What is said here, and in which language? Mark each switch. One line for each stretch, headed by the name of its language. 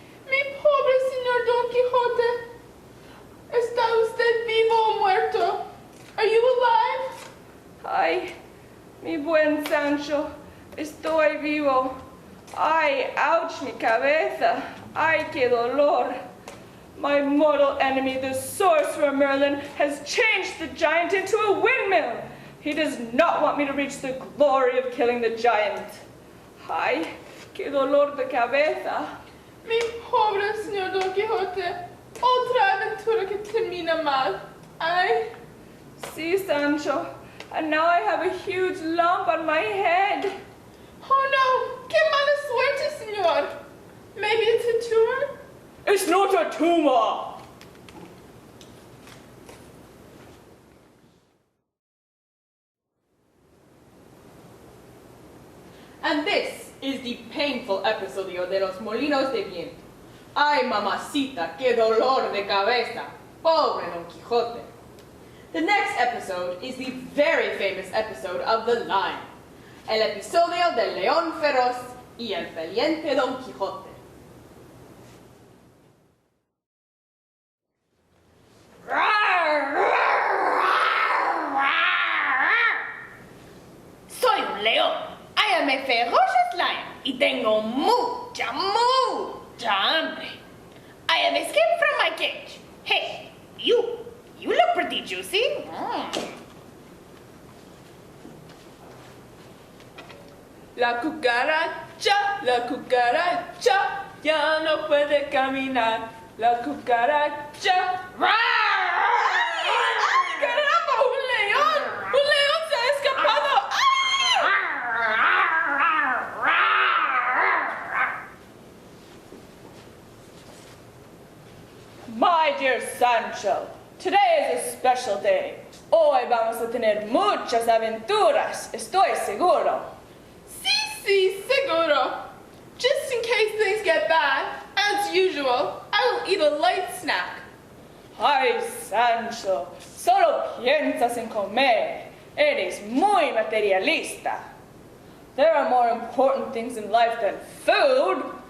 Spanish: Mi pobre señor Don Quixote. ¿Está usted vivo o muerto?
English: Are you alive?
Spanish: Ay, mi buen Sancho, estoy vivo. Ay, ouch, mi cabeza. Ay, qué dolor.
English: My mortal enemy, the sorcerer Merlin, has changed the giant into a windmill. He does not want me to reach the glory of killing the giant.
Spanish: Ay, qué dolor de cabeza. Mi pobre señor Don Quixote. Otra aventura que termina mal. Ay.
English: See, Sancho, and now I have a huge lump on my head.
Spanish: Oh no, qué mala suerte, señor.
English: Maybe it's a tumor? It's not a tumor. And this is the painful
Spanish: episodio de los molinos de viento. Ay, mamacita, qué dolor de cabeza. Pobre Don Quixote.
English: The next episode is the very famous episode of The Lion.
Spanish: El episodio del león feroz y el valiente Don Quijote. Soy un león.
English: I am a ferocious lion
Spanish: y tengo mucha hambre.
English: I have escaped from my cage. Hey, you look pretty juicy.
Spanish: La cucaracha ya no puede caminar. La cucaracha. ¡Ay, caramba! ¡Un león! ¡Un león se ha escapado!
English: My dear Sancho, today is a special day.
Spanish: Hoy vamos a tener muchas aventuras, estoy seguro. Sí, seguro.
English: Just in case things get bad, as usual, I will eat a light snack.
Spanish: Ay, Sancho, solo piensas en comer. Eres muy materialista.
English: There are more important things in life than food.